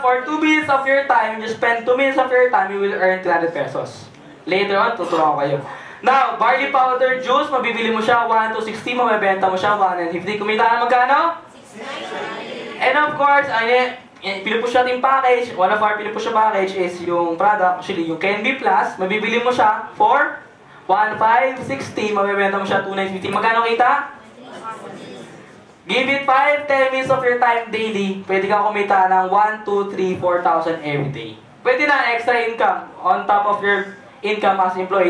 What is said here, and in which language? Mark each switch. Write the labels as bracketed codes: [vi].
[en] For 2 minutes of your time, you spend 2 minutes of your time, you will earn 300 pesos. Later on, [tl] tuturuan ko kayo. Now, barley powder juice, mabibili mo siya, 1 to 60, mabibenta mo siya, 150. Kumita na magkano? 690. And of course, pinupush natin package. [en] One of our pinupush package is yung product, actually, yung Can-Be Plus. [tl] Mabibili mo siya for 1,560, mabibenta mo siya 2,950. Magkano kita? [en] Give it 5-10 minutes of your time daily. [tl] Pwede kang kumita ng [en] 1, 2, 3, 4,000 every day. [tl] Pwede na [en] extra income on top of your income as employee.